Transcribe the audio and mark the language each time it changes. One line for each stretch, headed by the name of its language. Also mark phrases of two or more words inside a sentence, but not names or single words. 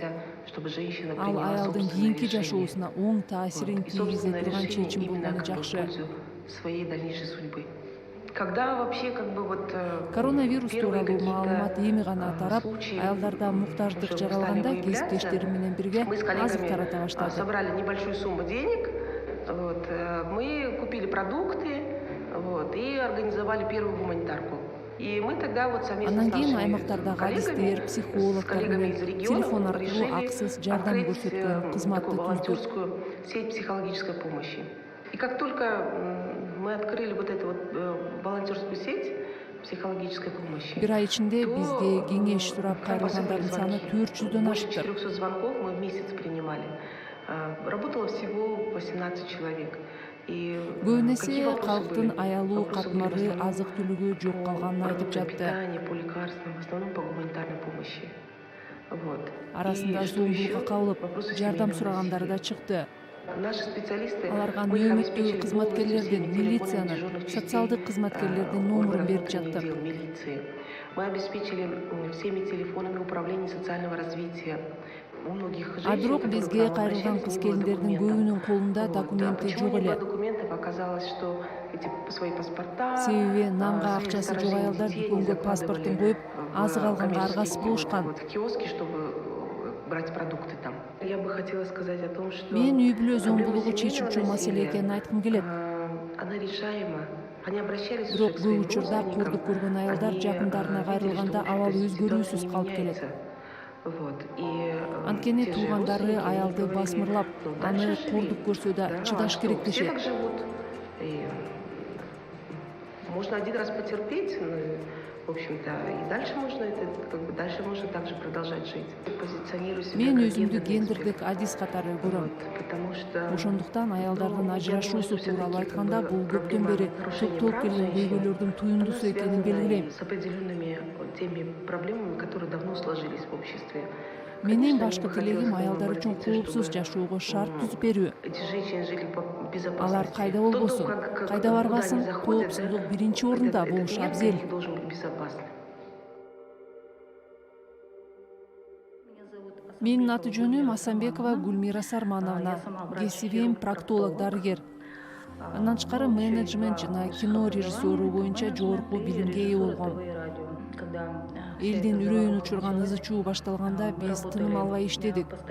Kyrgyz: Ал аялдын кийинки жашоосуна оң таасирин тийгизе турган чечим болгону жакшы. Коронавирус тууралуу маалымат эми гана тарап, аялдарда муктаждык жаралганда кесиптештерим менен бирге азык тарата баштадык.
Russian: Собрали небольшую сумму денег, мы купили продукты и организовали первую гуманитарку.
Kyrgyz: Андан кийин аймактардагы адистер, психологдор менен телефон аркылуу акысыз жардам көрсөткөн кызматты түздүк.
Russian: Сеть психологической помощи. И как только мы открыли вот эту волонтерскую сеть психологической помощи.
Kyrgyz: Бир ай ичинде бизге кеңеш сурап кайрылгандардын саны 400дөн ашты.
Russian: 400 звонков мы в месяц принимали. Работало всего 18 человек.
Kyrgyz: Көбүн эсе калктын аялуу катмары, азык түлүгү жок калганын айтып жатты.
Russian: По лекарствам, в основном по гуманитарной помощи.
Kyrgyz: Арасында зомбулукка кабылып, жардам сурагандар да чыкты. Аларга нөөмөттүү кызматкерлердин, милициянын, социалдык кызматкерлердин номерин берип жаттык.
Russian: Мы обеспечили всеми телефонами управления социального развития.
Kyrgyz: А бирок бизге кайрылган кыз келиндердин көбүнүн колунда документи жок эле. Себеби нанга акчасы жок аялдар дүкөнгө паспортун коюп, азык алганга аргасыз болушкан. Мен үй бүлө зомбулугу чечүүчү маселе экенин айткым келет. Бирок көп учурда кордук көргөн аялдар жакындарына кайрылганда абалы өзгөрүүсүз калып келет. Анткени туугандары аялды басмырлап, аны кордук көрсө да чыдаш керек дешет.
Russian: Можно один раз потерпеть, в общем-то, и дальше можно это, как бы дальше можно также продолжать жить. Позиционирую себя
Kyrgyz: Мен
Russian: как
Kyrgyz: өзүмдү
Russian: гендерный
Kyrgyz: гендердик
Russian: эксперт.
Kyrgyz: адис катары көрөм.
Russian: Вот, потому что
Kyrgyz: Ошондуктан аялдардын ажырашуусу тууралуу айтканда бул көптөн бери топтолуп келген көйгөйлөрдүн туюндусу экенин белгилейм.
Russian: с определенными теми проблемами, которые давно сложились в обществе.
Kyrgyz: Менин башкы тилегим аялдар үчүн коопсуз жашоого шарт түзүп берүү.
Russian: Эти женщины жили по безопасности.
Kyrgyz: Алар кайда болбосун, кайда барбасын, коопсуздук биринчи орунда болушу абзел.
Russian: Должен быть безопасный.
Kyrgyz: Менин аты жөнүм Асанбекова Гүлмира Сармановна. Кесибим проктолог дарыгер. Андан тышкары менеджмент жана кино режиссеру боюнча жогорку билимге ээ болгом. Элдин үрөйүн учурган ызы чуу башталганда биз тыным албай иштедик.